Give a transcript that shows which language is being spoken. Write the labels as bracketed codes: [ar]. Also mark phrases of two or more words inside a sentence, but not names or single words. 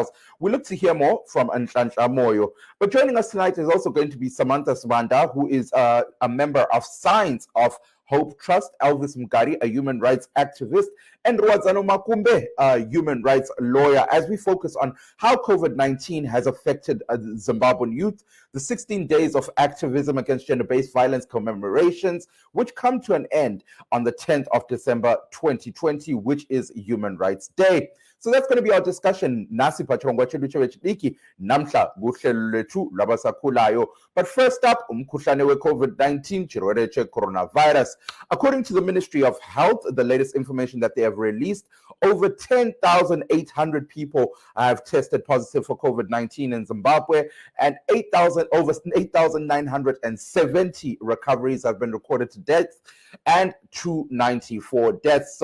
[en] We look to hear more from Unhlanhla Moyo. But joining us tonight is also going to be Samantha Swanda, who is a member of Science of Hope Trust, Elvis Mgari, a human rights activist, and Rwazano Makumbe, a human rights lawyer, as we focus on how COVID-19 has affected Zimbabwean youth, the 16 days of activism against gender-based violence commemorations, which come to an end on the 10th of December 2020, which is Human Rights Day. So that's going to be our discussion. [nd] Nasi [sn] pachirongwa chedu chevechidiki [nd] namhla kuhlelo lethu labasakhulayo. [en] But first up, [nd] umkhuhlane we COVID-19, [sn] chirwere coronavirus. [en] According to the Ministry of Health, the latest information that they have released, over 10,800 people have tested positive for COVID-19 in Zimbabwe, and over 8,970 recoveries have been recorded to death, and 294 deaths.